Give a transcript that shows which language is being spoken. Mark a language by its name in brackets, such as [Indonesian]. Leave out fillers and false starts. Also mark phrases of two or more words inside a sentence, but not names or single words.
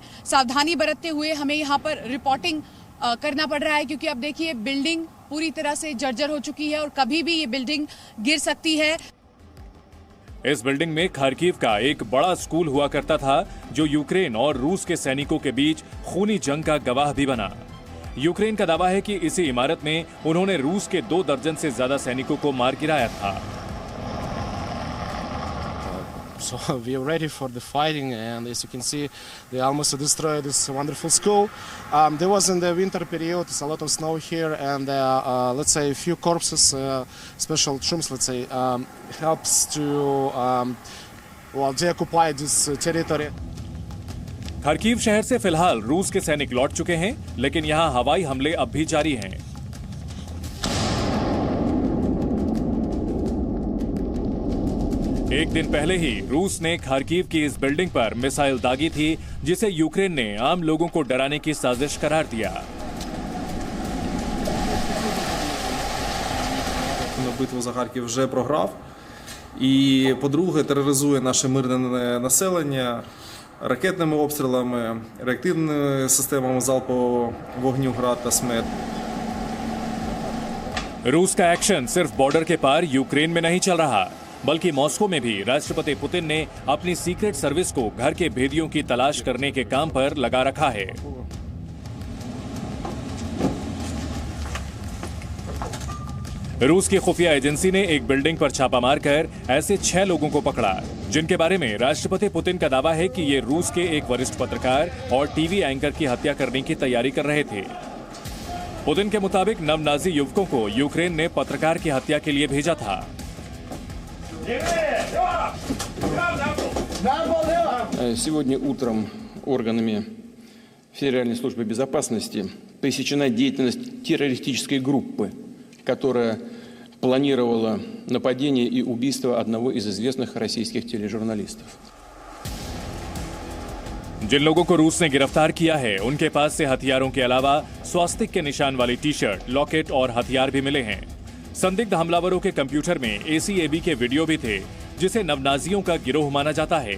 [Hindi] सावधानी बरतते हुए हमें यहाँ पर रिपोर्टिंग करना पड़ रहा है, क्योंकि अब देखिए बिल्डिंग पूरी तरह से जर्जर हो चुकी है और कभी भी ये बिल्डिंग गिर सकती है। इस बिल्डिंग में खार्किव का एक बड़ा स्कूल हुआ करता था, जो यूक्रेन और रूस के सैनिकों के बीच खूनी जंग का गवाह भी बना। यूक्रेन का दावा है कि इसी इमारत में उन्होंने रूस के 2 दर्जन से ज्यादा सैनिकों को मार गिराया था। [English] So we are ready for the fighting, and as you can see, they almost destroyed this wonderful school. There was in the winter period, it's a lot of snow here, and let's say a few corpses, special troops, let's say, helps to deoccupy this territory. [Hindi] खार्किव शहर से फिलहाल रूस के सैनिक लौट चुके हैं, लेकिन यहाँ हवाई हमले अब भी जारी हैं। एक दिन पहले ही रूस ने खार्किव की इस बिल्डिंग पर मिसाइल दागी थी, जिसे यूक्रेन ने आम लोगों को डराने की साजिश करार दिया। [Ukrainian] Битву за Харків вже програв. І, по-друге, тероризує наше мирне населення ракетними обстрілами, реактивними системами залпового вогню «Град» та «Смерч». [Hindi] रूस का एक्शन सिर्फ बॉर्डर के पार यूक्रेन में नहीं चल रहा, बल्कि मॉस्को में भी राष्ट्रपति पुतिन ने अपनी [English] secret service [Hindi] को घर के भेदियों की तलाश करने के काम पर लगा रखा है। रूस की खुफिया एजेंसी ने एक बिल्डिंग पर छापा मारकर ऐसे 6 लोगों को पकड़ा, जिनके बारे में राष्ट्रपति पुतिन का दावा है कि ये रूस के एक वरिष्ठ पत्रकार और टीवी एंकर की हत्या करने की तैयारी कर रहे थे। पुतिन के मुताबिक नव-नाजी युवकों को यूक्रेन ने पत्रकार की हत्या के लिए भेजा था। [Russian] Сегодня утром органами Федеральной службы безопасности пресечена деятельность террористической группы, которая планировала нападение и убийство одного из известных российских тележурналистов. [Hindi] जिन लोगों को रूस ने गिरफ्तार किया है उनके पास से हथियारों के अलावा स्वास्तिक के निशान वाली टी-शर्ट, लॉकेट और हथियार भी मिले हैं। संदिग्ध हमलावरों के कंप्यूटर में ACAB के वीडियो भी थे, जिसे नवनाजियों का गिरोह माना जाता है।